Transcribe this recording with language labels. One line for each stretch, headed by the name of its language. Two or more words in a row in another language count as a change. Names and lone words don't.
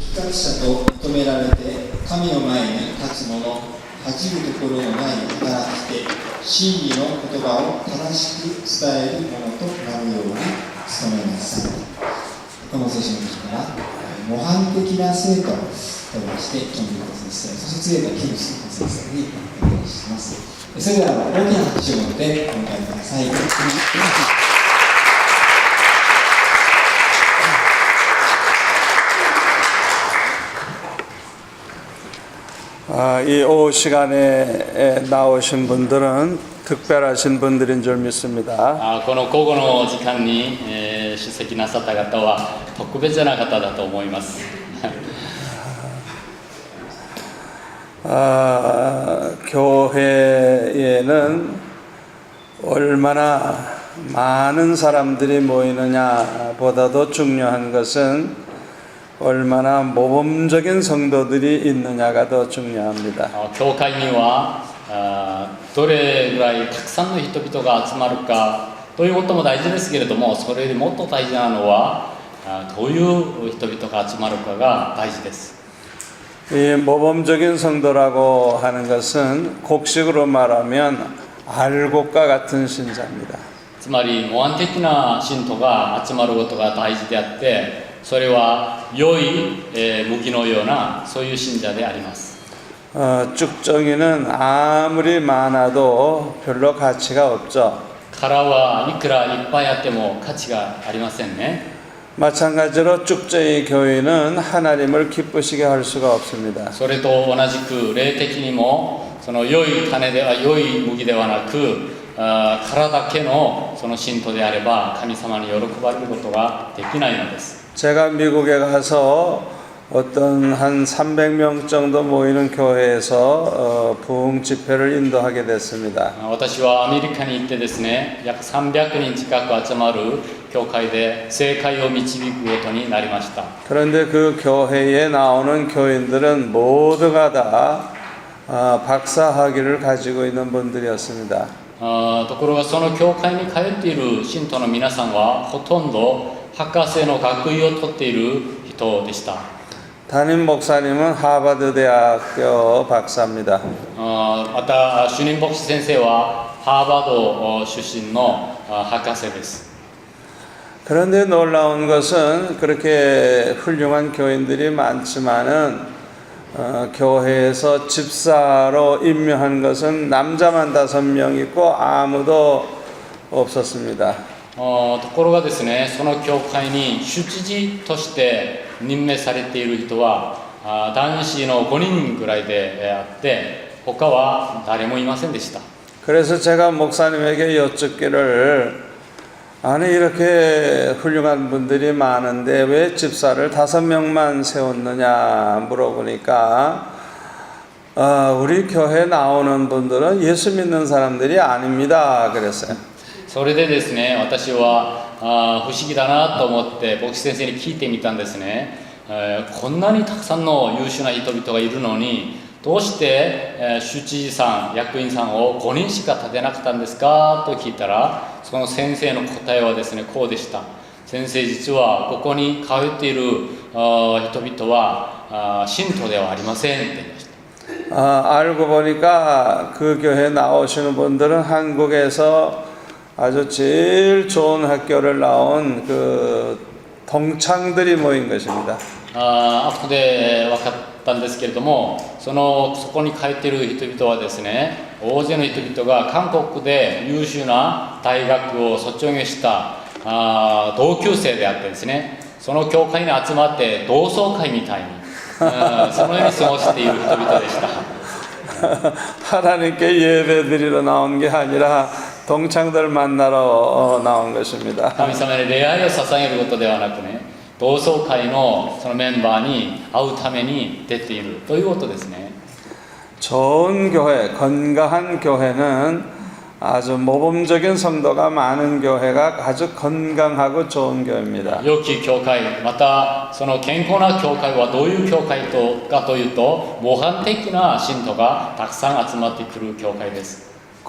Japanese: 者と認められて神の前に立つ者、恥じるところのない働き手、真理の言葉を正しく伝える者となるように努めなさい。この聖書の中から模範的な生徒と題して金龍子先生、そして杖と金子先生にお願いします。それでは大きな拍手を持ってお迎えください。
Korean: 이 오후 시간에 나오신 분들은 특별하신 분들인 줄 믿습니다.
Japanese: この午後の時間に、出席なさった方は特別な方だと思います。
Korean: 교회에는 얼마나 많은 사람들이 모이느냐보다도 중요한 것은 얼마나 모범적인 성도들이 있느냐가 더 중요합니다.
Japanese: 教会にはどれぐらいたくさんの人々が集まるかということも大事ですけれども、それよりもっと大事なのはどういう人々が集まるかが大事です。
Korean: 이 모범적인 성도라고 하는 것은 곡식으로 말하면 알곡과 같은 신자입니다.
Japanese: つまり模範的な信徒が集まることが大事であって、それは良い麦のようなそういう信者であります。
Korean: 쭉정이는 아무리 많아도 별로 가치가 없죠.
Japanese: 殻はいくらいっぱいあっても価値がありませんね。
Korean: 마찬가지로 쭉정이 교회는 하나님을 기쁘시게 할 수가 없습니다.
Japanese: それと同じく霊的にもその良い種では良い麦ではなく殻だけのその信徒であれば神様に喜ばれることができないのです。
Korean: 제가 미국에 가서 어떤 한 300명 정도 모이는 교회에서 부흥 집회를 인도하게 됐습니다.
Japanese: 私はアメリカに行ってですね、約300人近く集まる教会で聖会を導くことになりました。
Korean: 그런데 그 교회에 나오는 교인들은 모두가 다 박사학위를 가지고 있는 분들이었습니다.
Japanese: ところがその教会に通っている信徒の皆さんはほとんど博士の学位を取っている人でした。
Korean: 담임 목사님은 하버드 대학교 박사입니다.
Japanese: また主任牧師先生はハーバード出身の博士です。
Korean: 그런데 놀라운 것은 그렇게 훌륭한 교인들이 많지만은 교회에서 집사로 임명한 것은 남자만 5명 있고 아무도 없었습니다.
Japanese: ところがですね、その教会に主知事として任命されている人は男子の5人ぐらいであって、他は誰もいませんでした。
Korean: 그래서 제가 목사님에게 여쭙기를 아니 이렇게 훌륭한 분들이 많은데 왜 집사를 5명만 세웠느냐 물어보니까 우리 교회 나오는 분들은 예수 믿는 사람들이 아닙니다 그랬어요.
Japanese: それでですね、私は不思議だなと思って牧師先生に聞いてみたんですね。こんなにたくさんの優秀な人々がいるのにどうして、主治医さん役員さんを5人しか立てなかったんですかと聞いたら、その先生の答えはですね、こうでした。先生、実はここに通っている人々は信徒ではありませんって言いました。
Korean: 알고 보니까 그 교회 나오시는 분들은 한국에서 아주 제일 좋은 학교를 나온 그 동창들이 모인 것입니다.
Japanese: 後で分かったんですけれども、そこに通っている人々はですね、大勢の人々が韓国で優秀な大学を卒業した同級生であってですね、その教会に集まって同窓会みたいにそのように過ごしている人々でした。
Korean: 하나님께 예배드리러 나온 게 아니라 동창들 만나러 나온 것입니다.
Japanese: 神様に礼拝を捧げることではなくね、同窓会のそのメンバーに会うために出ているということですね。
Korean: 좋은 교회, 건강한 교회는 아주 모범적인 성도가 많은 교회가 아주 건강하고 좋은 교회입니다.
Japanese: 良き教会、またその健康な教会はどういう教会かというと、模範的な信徒がたくさん集まってくる教会です。